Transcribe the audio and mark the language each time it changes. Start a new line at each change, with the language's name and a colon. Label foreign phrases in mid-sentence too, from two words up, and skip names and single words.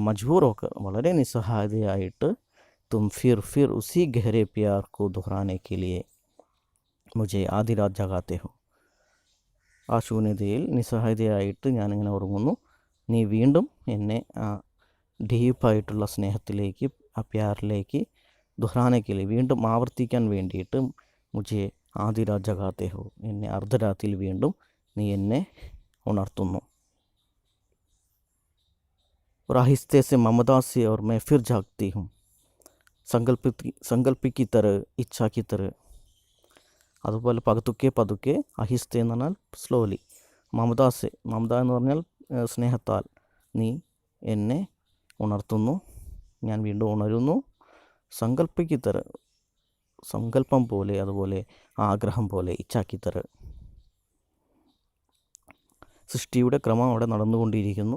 Malayalam: മജ്ബൂറൊക്കെ വളരെ നിസ്സഹായതയായിട്ട്,
Hindi: तुम फिर उसी गहरे प्यार को दोहराने के लिए मुझे आधी रात जगाते हो,
Malayalam: ആ ശൂന്യതയിൽ നിസ്സഹായതയായിട്ട് ഞാനിങ്ങനെ ഉറങ്ങുന്നു, നീ വീണ്ടും എന്നെ ആ ഡീപ്പായിട്ടുള്ള സ്നേഹത്തിലേക്ക്, ആ പ്യാറിലേക്ക്, ദുഹ്റാനയ്ക്കിലെ വീണ്ടും ആവർത്തിക്കാൻ വേണ്ടിയിട്ട്,
Hindi: मुझे आधी रात जगाते हो,
Malayalam: എന്നെ അർദ്ധരാത്രിയിൽ വീണ്ടും നീ എന്നെ ഉണർത്തുന്നു.
Hindi: और आहिस्ते से ममता से और मैं फिर जागती हूँ, संकल्प की तरह, इच्छा की तरह,
Malayalam: അതുപോലെ പതുക്കെ അഹിസ്ത എന്ന് പറഞ്ഞാൽ സ്ലോലി, മമത എന്ന് പറഞ്ഞാൽ സ്നേഹത്താൽ നീ എന്നെ ഉണർത്തുന്നു, ഞാൻ വീണ്ടും ഉണരുന്നു.
Hindi: संकल्प की तरह,
Malayalam: സങ്കല്പം പോലെ, അതുപോലെ ആഗ്രഹം പോലെ,
Hindi: इच्छा की तरह,
Malayalam: സൃഷ്ടിയുടെ ക്രമം അവിടെ നടന്നുകൊണ്ടിരിക്കുന്നു.